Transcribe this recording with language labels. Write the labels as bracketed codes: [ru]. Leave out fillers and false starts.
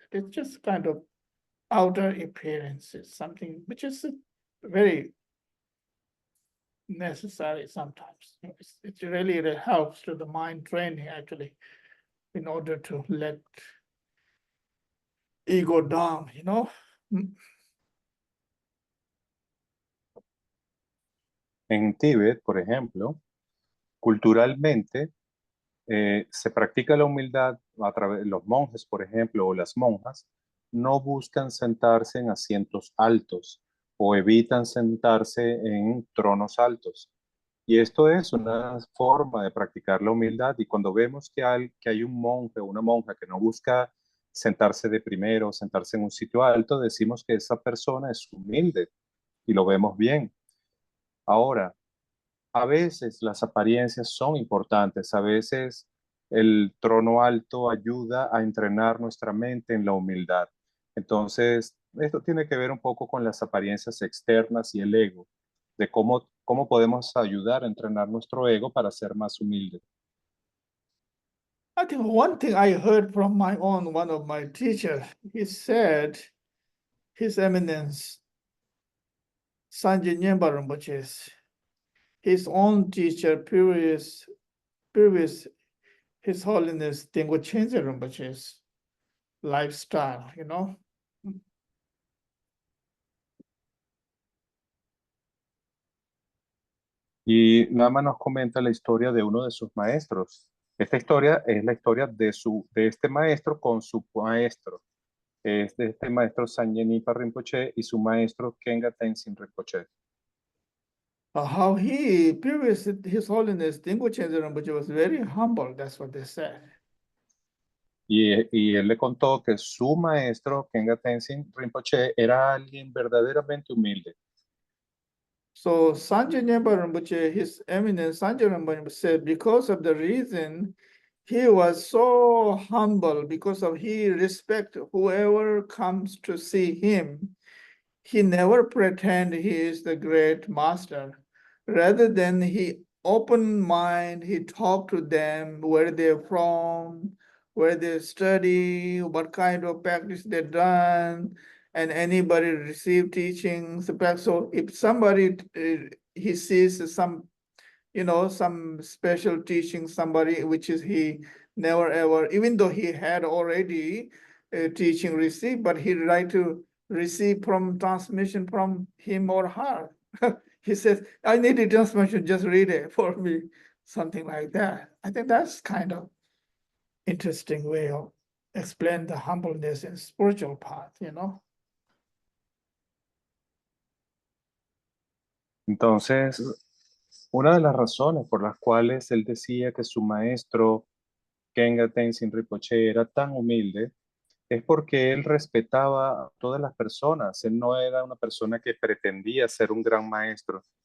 [en] It's just kind of outer appearances, something which is very necessary sometimes. It really helps to the mind training actually in order to let ego down, you know. [es] En Tíbet, por ejemplo, culturalmente se practica la humildad a través de los monjes, por ejemplo, o las monjas, no buscan sentarse en asientos altos o evitan sentarse en tronos altos. Y esto es una forma de practicar la humildad. Y cuando vemos que hay un monje o una monja que no busca sentarse de primero, sentarse en un sitio alto, decimos que esa persona es humilde y lo vemos bien. Ahora, a veces las apariencias son importantes, a veces el trono alto ayuda a entrenar nuestra mente en la humildad. Entonces, esto tiene que ver un poco con las apariencias externas y el ego, de cómo podemos ayudar a entrenar nuestro ego para ser más humilde. [en] I think one thing I heard from one of my teachers, he said, His Eminence Sanjay Nyemba Rinpoche's, his own teacher, previous His Holiness Tengu Chenze Rinpoche's lifestyle, you know. [es] Y nada más nos comenta la historia de uno de sus maestros. Esta historia es la historia de este maestro con su maestro. Es de este maestro Sanyenipa Rinpoche y su maestro Kenga Tenzin Rinpoche. [en] How His Holiness Tengu Chenze Rinpoche was very humble, that's what they said. [es] Y él le contó que su maestro Kenga Tenzin Rinpoche era alguien verdaderamente humilde. [en] So Sanjay Nyemba Rinpoche, His Eminence Sanjay Rinpoche said, because of the reason he was so humble, because of he respect whoever comes to see him, he never pretend he is the great master. Rather than he open mind, he talk to them, where they're from, where they study, what kind of practice they done, and anybody receive teachings. So if somebody he sees some, some special teaching, somebody which is he never ever, even though he had already teaching received, but he like to receive from transmission from him or her. He says, I need a transmission, just read it for me, something like that. I think that's kind of interesting way of explain the humbleness and spiritual path, [es] Entonces, una de las razones por las cuales él decía que su maestro Kenga Tenzin Rinpoche era tan humilde es porque él respetaba a todas las personas. Él no era una persona que pretendía ser un gran maestro.